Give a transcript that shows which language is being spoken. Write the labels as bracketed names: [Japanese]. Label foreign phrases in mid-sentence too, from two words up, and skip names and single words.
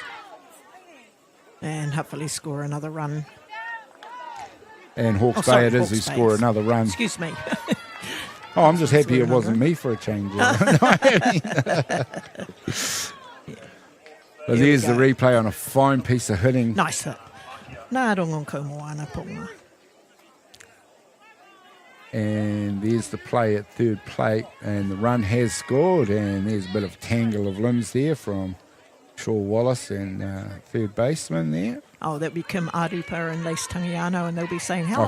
[English] And hopefully score another run. And Hawke's Bay it is who score another run. Excuse me. Oh, I'm just happy it wasn't me for a change. But there's the replay on a fine piece of hitting. Nice hit. [Māori] Nā rongon ko moana ponga. [English] And there's the play at third plate, and the run has scored, and there's a bit of tangle of limbs there from Shaw-Wallace and third baseman there. Oh, that'll be Kim Arupa and Lace Tangiano, and they'll be saying, hello.